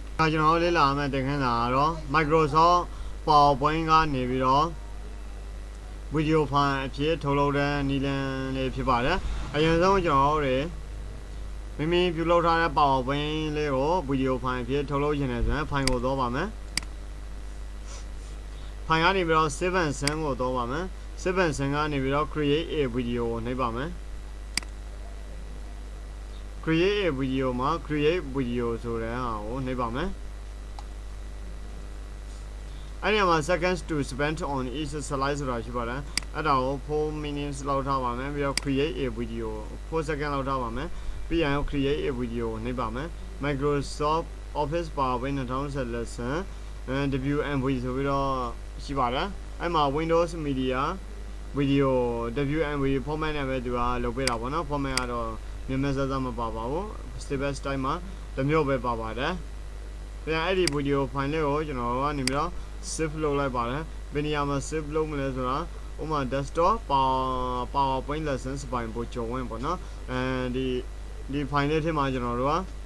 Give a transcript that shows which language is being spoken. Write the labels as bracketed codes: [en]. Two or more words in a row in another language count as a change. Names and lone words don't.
[my] ကျွန်တော်လေ့လာမယ်တင်ခန်းစာကတော့ Microsoft PowerPoint ကနေပြီးတော့ [en] video file [my] အဖြစ်ထုတ်လုပ်တဲ့နည်းလမ်းလေးဖြစ်ပါတယ်အရင်ဆုံးကျွန်တော်တို့မိမိပြုလုပ်ထားတဲ့ PowerPoint လေးကို [en] video file [my] အဖြစ်ထုတ်လုပ်ခြင်းနဲ့ဆိုရင် file ကိုသွားပါမယ် file ကနေပြီးတော့ [en] save and send [my] ကိုသွားပါမယ် [en] save and send [my] ကနေပြီးတော့ [en] create a video [my] ကိုနှိပ်ပါမယ် [en] create a video [my] မှာ [en] create video [my] ဆိုတဲ့ဟာကိုနှိပ်ပါမယ် အဲ့ဒီမှာ [en] seconds to spend on each slide [my] ဆိုတာရှိပါတယ်အဲ့ဒါကို4 minutes လောက်ထားပါမယ်ပြီးတော့ [en] create a video [my] 4 second လောက်ထားပါ မယ်ပြီးရင် [en] create a video [my] နှိပ်ပါမယ် Microsoft Office PowerPoint 2010 lesson WMV ဆိုပြီးတော့ရှိပါတယ်အဲ့မှာ Windows Media Video WMV format နဲ့ပဲသူကလုပ်ပေးတာပေါ့နော် format ကတော့မြန်မာစကားမပါပါဘူး [en] step style [my] မှာတစ်မျိုးပဲပါပါတယ်ပြန်အဲ့ဒီ [en] video file [my] လေးကိုကျွန်တော်ကနေပြီးတော့ save လုပ်လိုက်ပါတယ်ဘယ်နေရာမှာ save လုပ်မလဲဆိုတာဥပမာ [en] desktop PowerPoint lessons [my] ပိုင်းBo Kyaw Win ပေါ့နော်ဒီ file လေးထဲမှာကျွန်တော်တို့က